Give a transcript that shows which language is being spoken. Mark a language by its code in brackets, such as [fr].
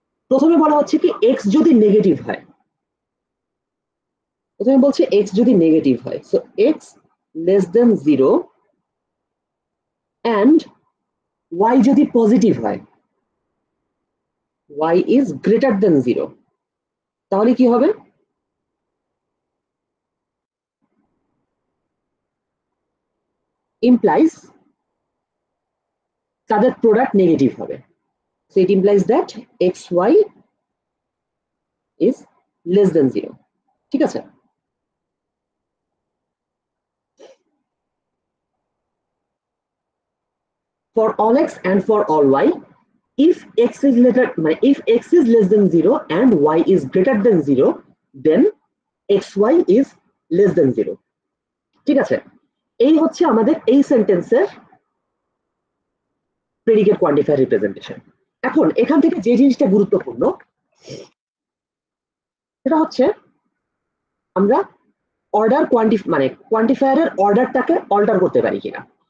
[bn] প্রথমে বলা হচ্ছে কি এক্স যদি নেগেটিভ হয়, প্রথমে বলছে এক্স যদি নেগেটিভ হয়, so x less than 0 and y যদি পজিটিভ হয়, [en] y is greater than 0, [bn] তাহলে কি হবে? implies তাদের প্রোডাক্ট নেগেটিভ হবে। [en] So it implies that xy is less than 0, [bn] ঠিক আছে? [en] For all x and for all y, if x is less than 0 and y is greater than 0, then xy is less than 0, [bn] ঠিক আছে? এই হচ্ছে আমাদের এই সেন্টেন্সের প্রেডিকেট কোয়ান্টিফায়ার রিপ্রেজেন্টেশন। এখন এখান থেকে যে জিনিসটা গুরুত্বপূর্ণ সেটা হচ্ছে আমরা অর্ডার কোয়ান্টিফায়ারের অর্ডারটাকে অল্টার করতে পারি কিনা।